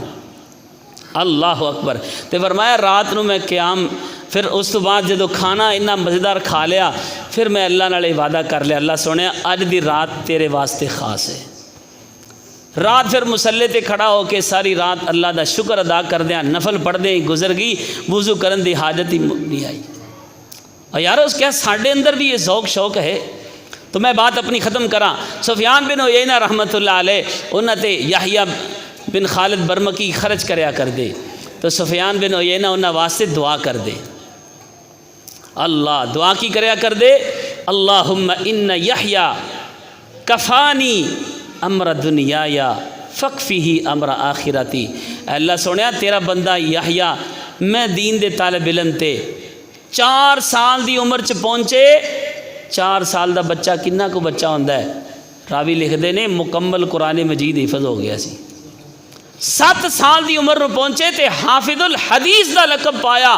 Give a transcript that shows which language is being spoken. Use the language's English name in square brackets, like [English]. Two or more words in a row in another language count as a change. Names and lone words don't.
[Arabic] اللہ اکبر۔ [Punjabi] تے فرمایا رات نو میں قیام، پھر اس تو بعد جدو کھانا اتنا مزیدار کھا لیا پھر میں اللہ نال وعدہ کر لیا اللہ سونے اج دی رات تیرے واسطے خاص ہے۔ رات پھر مسلے تے کھڑا ہو کے ساری رات اللہ دا شکر ادا کردیاں نفل پڑھدے ہی گزر گئی، وضو کرن دی حاجت ہی نہیں آئی۔ اور یار اس کیا ساڈے اندر بھی یہ ذوق شوق ہے؟ تو میں بات اپنی ختم کراں۔ سفیان بن عیینہ [Arabic] رحمۃ اللہ علیہ [Punjabi] انہاں تے یحییٰ بن خالد برمکی خرچ کریا کر دے تو سفیان بن عیینہ انہاں واسطے دعا کر دے۔ اللہ دعا کی کریا کر دے [Arabic] اللہم ان یحییٰ کفانی امر دنیایا فکفیہ امر آخرتی۔ [Punjabi] اے اللہ سونیا تیرا بندہ یحییٰ میں دین دے طالب علم تے 4 سال دی عمر چ پہنچے، 4 سال دا بچہ کنہ کو بچہ ہوندا ہے؟ راوی لکھ دے نے مکمل قرآن مجید حفظ ہو گیا سی۔ 7 سال دی عمر نو پہنچے تے حافظ الحدیث دا لقب پایا۔